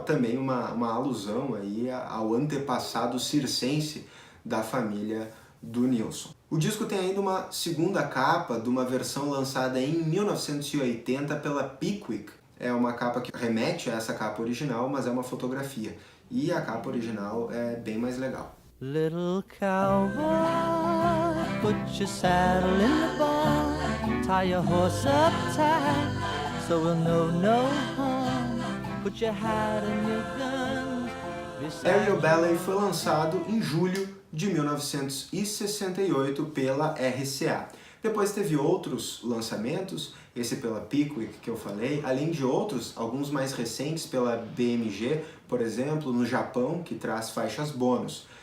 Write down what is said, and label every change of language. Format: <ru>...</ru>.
<pt>Também uma alusão aí ao antepassado circense da família do Nilsson. O disco tem ainda uma segunda capa de uma versão lançada em 1980 pela Pickwick. É uma capa que remete a essa capa original, mas é uma fotografia. E a capa original é bem mais legal.</pt> <en>Little cowboy, put your saddle in the barn, tie your horse up tight, so we'll know no harm, put your hat and your guns.</en> <pt>Aerial Ballet foi lançado em julho de 1968 pela RCA. Depois teve outros lançamentos, esse pela Pickwick que eu falei, além de outros, alguns mais recentes pela BMG, por exemplo, no Japão, que traz faixas bônus.</pt>